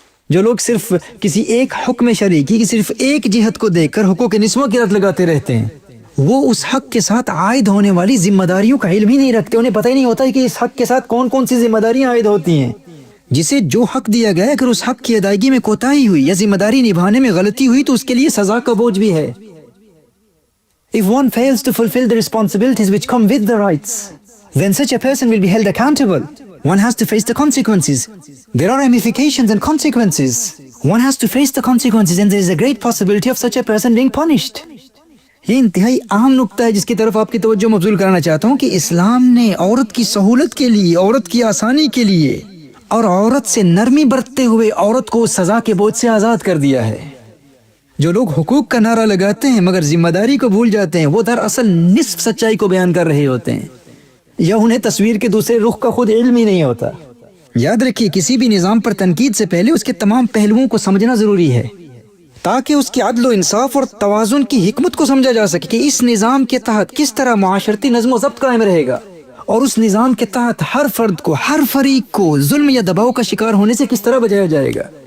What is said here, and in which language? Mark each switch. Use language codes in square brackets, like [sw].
[ur] جو لوگ صرف کسی ایک حکم شرعی کی صرف ایک جہت کو دیکھ کر حقوق نسواں کی رٹ لگاتے رہتے ہیں، وہ اس حق کے ساتھ عائد ہونے والی ذمہ داریوں کا علم ہی نہیں رکھتے، انہیں پتہ ہی نہیں ہوتا کہ اس حق کے ساتھ کون کون سی ذمہ داریاں عائد ہوتی ہیں۔ جسے جو حق دیا گیا ہے، اگر اس حق کی ادائیگی میں کوتاہی ہوئی یا ذمہ داری نبھانے میں غلطی ہوئی تو اس کے لیے سزا کا بوجھ بھی ہے۔ [en] If one fails to fulfill the responsibilities which come with the rights, then such a person will be held accountable. One has to face the consequences. There are ramifications and consequences. One has to face the consequences and there is a great possibility of such a person being punished. [ur] یہ انتہائی اہم نکتہ ہے جس کی طرف آپ کی توجہ مبذول کرانا چاہتا ہوں کہ اسلام نے عورت کی سہولت کے لیے، عورت کی آسانی کے لیے اور عورت سے نرمی برتتے ہوئے عورت کو سزا کے بوجھ سے آزاد کر دیا ہے۔ جو لوگ حقوق کا نعرہ لگاتے ہیں مگر ذمہ داری کو بھول جاتے ہیں، وہ دراصل نصف سچائی کو بیان کر رہے ہوتے ہیں، یا انہیں تصویر کے دوسرے رخ کا خود علم ہی نہیں ہوتا۔ یاد رکھیے، کسی بھی نظام پر تنقید سے پہلے اس کے تمام پہلوؤں کو سمجھنا ضروری ہے، تاکہ اس کی عدل و انصاف اور توازن کی حکمت کو سمجھا جا سکے کہ اس نظام کے تحت کس طرح معاشرتی نظم و ضبط قائم رہے گا، اور اس نظام کے تحت ہر فرد کو، ہر فریق کو ظلم یا دباؤ کا شکار ہونے سے کس طرح بچایا جائے گا۔